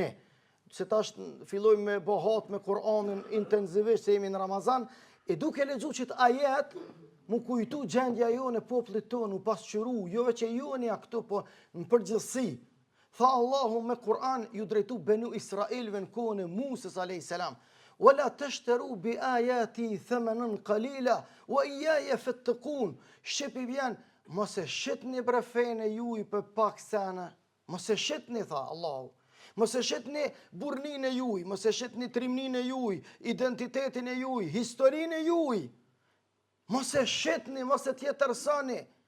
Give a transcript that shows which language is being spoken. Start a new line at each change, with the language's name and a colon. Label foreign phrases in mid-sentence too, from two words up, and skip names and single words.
Albanian: Se tash fillojmë me bohat me Kur'anin intensivisht se jemi në Ramazan, e duke lexuar çet ajet, mu kujtu gjendja jone popullit tonë, u pasqyru, jo veç e jonja këtu, po në përgjithësi. Tha Allahu me Kur'an ju drejtu Benu Israilve në kohën e Musës a.s.
Arabic: وَلَا تَشْتَرُوا بِآيَاتِي ثَمَنًا قَلِيلًا وَإِيَّايَ فَاتَّقُونِ.
Albanian: Shqipi vjen, mos e shitni brefene juj për pak sene. Mos e shitni, tha Allahu. Mos e shitni burnin e juj, mos e shitni trimnin e juj, identitetin e juj, historin e juj. Mos e shitni, mos e tjetërsani.